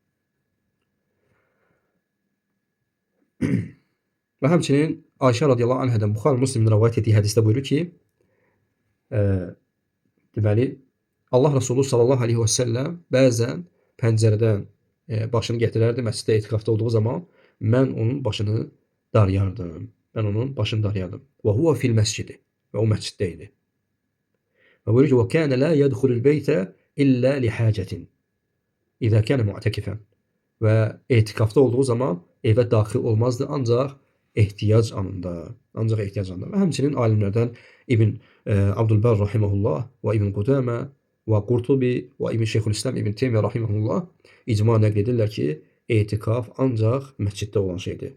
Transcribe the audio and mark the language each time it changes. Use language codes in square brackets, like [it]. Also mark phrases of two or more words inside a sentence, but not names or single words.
[az] Və həmçinin Ayşə radiyallahu anhədən Buxari Müslimin rivayet etdiyi hədisdə buyurur ki, deməli, Allah Resulü [ar] صلى الله عليه وسلم [az] bəzən pəncərədən başını gətirərdi məsciddə etiqafda olduğu zaman, mən onun başını darıyardım. Mən onun başını darıyardım. [ar] وهو في المسجد. [az] Və o məsciddə idi. Və buyurur ki, [ar] وَكَانَ لَا يَدْخُلُ الْبَيْتَ إِلَّا لِحَاجَةٍ إِذَا كَانَ مُعْتَكِفًا. [az] Və etiqafda olduğu zaman evə daxil olmazdı, ancaq ehtiyac anında. Və həmçinin alimlərdən İbn Abdülbər rahimehullah və İbn Qudamə və Qurtubi və İbn Şeyxülislam İbn Teymiyyə rahimehullah icma nəql edirlər ki, etiqaf ancaq məsciddə olan şeydir.